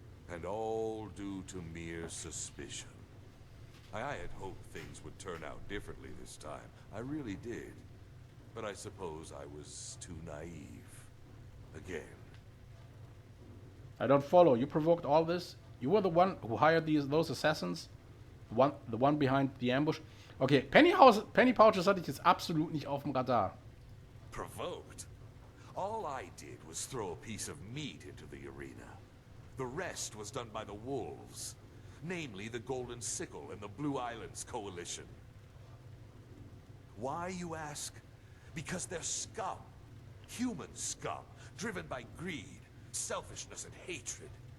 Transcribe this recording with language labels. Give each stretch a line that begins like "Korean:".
English: And all due to mere suspicion. I had hoped things would turn out differently this time. I really did. But I suppose I was too naive. Again. I don't follow. You provoked all this? You were the one who hired those assassins? The one behind the ambush?
German: Okay, Penny Pouches hatte ich jetzt absolut nicht auf dem Radar.
English: Provoked? All I did was throw a piece of meat into the arena. The rest was done by the wolves. Namely, the Golden Sickle and the Blue Islands Coalition. Why, you ask? Because they're scum. Human scum, driven by greed, selfishness, and hatred.